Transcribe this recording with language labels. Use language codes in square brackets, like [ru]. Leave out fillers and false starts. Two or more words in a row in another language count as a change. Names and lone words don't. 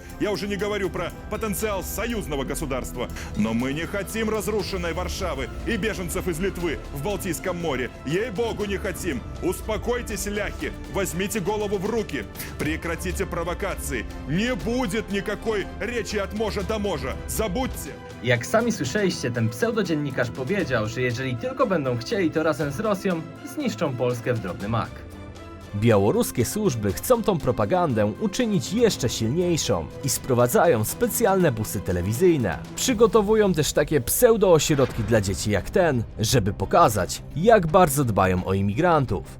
[ru] Я уже не говорю про потенциал союзного государства. Но мы не хотим разрушенной Варшавы и беженцев из Литвы в Балтийском море. Ей-богу, не хотим. Успокойтесь, ляхи. Возьмите голову в руки. Прекратите провокации. Не будет никакой речи [pl] od morza do morza. [ru] Забудьте. [pl] Jak sami słyszeliście, ten pseudodziennikarz powiedział, że jeżeli tylko będą chcieli, to razem z Rosją zniszczą Polskę w drobny mak. Białoruskie służby chcą tą propagandę uczynić jeszcze silniejszą i sprowadzają specjalne busy telewizyjne. Przygotowują też takie pseudo-ośrodki dla dzieci jak ten, żeby pokazać, jak bardzo dbają o imigrantów.